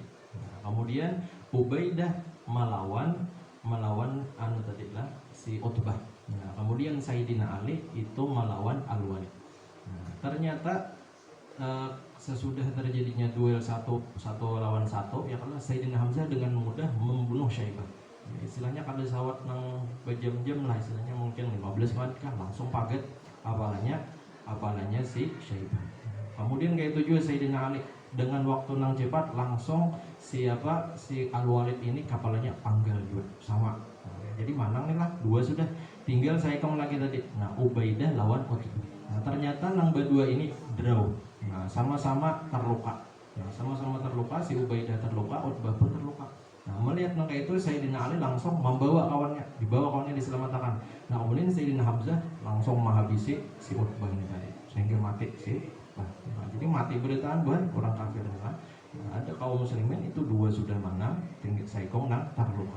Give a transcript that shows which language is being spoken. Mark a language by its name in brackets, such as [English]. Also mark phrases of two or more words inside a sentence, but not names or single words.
[Indonesian] Nah, kemudian Ubaidah melawan anu tadi lah si Utbah. Nah, kemudian Sayyidina Ali itu melawan Al-Walid. Nah, ternyata sesudah terjadinya duel satu lawan satu [Arabic] ya Allah, [Indonesian] Sayyidina Hamzah dengan mudah membunuh Syaibah. Ya, [Banjar] istilahnya kada sawat nang berjam-jam lah, istilahnya mungkin 15 menit kah langsung paget apalanya si Syaibah. Kemudian kayak itu juga Sayyidina Ali dengan waktu nang cepat langsung si Al-Walid ini kapalnya panggal juga sama. Nah, jadi manang nih lah, 2 sudah, tinggal saya kong lagi tadi. Nah, Ubaidah lawan Utbah. Nah, ternyata nang berdua ini draw. [Indonesian] Nah, sama-sama terluka. Nah, sama-sama terluka, si Ubaidah terluka, Utbah pun terluka. Nah, melihat langkah itu Sayyidina Ali langsung membawa kawannya, dibawa kawannya diselamatkan. Nah, kemudian Sayyidina Hamzah langsung menghabisi si Utbah ini tadi, sehingga mati si Utbah. [Banjar] Nah, jadi mati beritaan buat orang kafir. Nah, ada kaum muslimin itu dua sudah menang, tinggi saikong nang terluka.